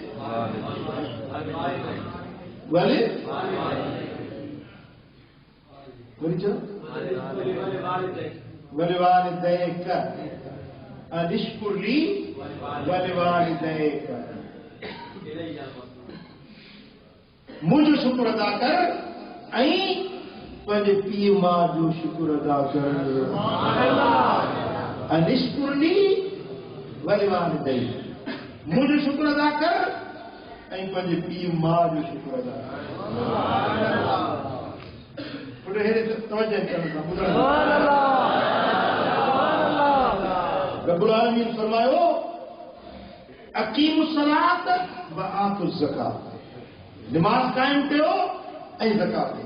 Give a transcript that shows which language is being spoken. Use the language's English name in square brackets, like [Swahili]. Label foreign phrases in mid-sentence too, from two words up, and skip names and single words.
[Arabic] والے والدیک اشکر لی والدیک، [Sindhi] مجھو شکر ادا کر ऐं पंहिंजे पीउ माउ जो शुक्र अदा कर. [Arabic] أن اشكر لي ولوالديك, [Sindhi] मुंहिंजो शुक्र अदा कर ऐं पंहिंजे पीउ माउ जो शुक्र अदा कर. रब्बुल आलमीन फरमायो [Arabic] أقيموا الصلاة وآتوا الزكاة, [Sindhi] नमाज कायम कयो ऐं ज़कात ॾियो.